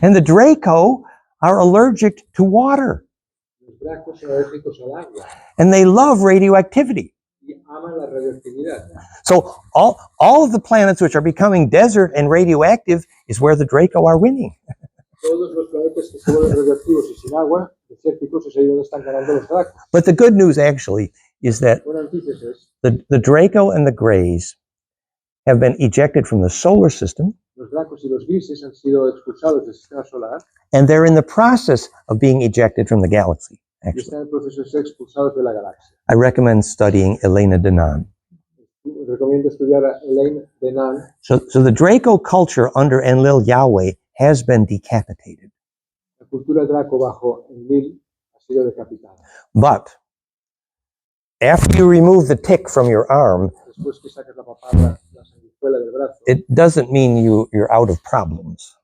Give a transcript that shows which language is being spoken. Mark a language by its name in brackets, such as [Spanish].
[English] And the Draco are allergic to water. [Spanish] Los dracos son alérgicos al agua [English] And they love radioactivity. [Spanish] y aman la radioactividad. [English] So all of the planets which are becoming desert and radioactive is where the Draco are winning. [Spanish] Todos los planetas que se vuelven radioactivos y sin agua, desérticos, es ahí donde están ganando los dracos. [English] But the good news actually is that [Spanish] Buena noticia es, [English] the Draco and the Greys have been ejected from the solar system, [Spanish] los dracos y los grises han sido expulsados del sistema solar [English] and they're in the process of being ejected from the galaxy, [Spanish] y [English] actually. [Spanish] están en el proceso de ser expulsados de la galaxia. [English] I recommend studying Elena Denon. [Spanish] Recomiendo estudiar a Elaine Denan. [English] So the Draco culture under Enlil Yahweh has been decapitated. [Spanish] La cultura Draco bajo Enlil ha sido decapitada. [English] But after you remove the tick from your arm, [Spanish] Después que sacas la papada, la sanguijuela del brazo, [English] it doesn't mean you're out of problems.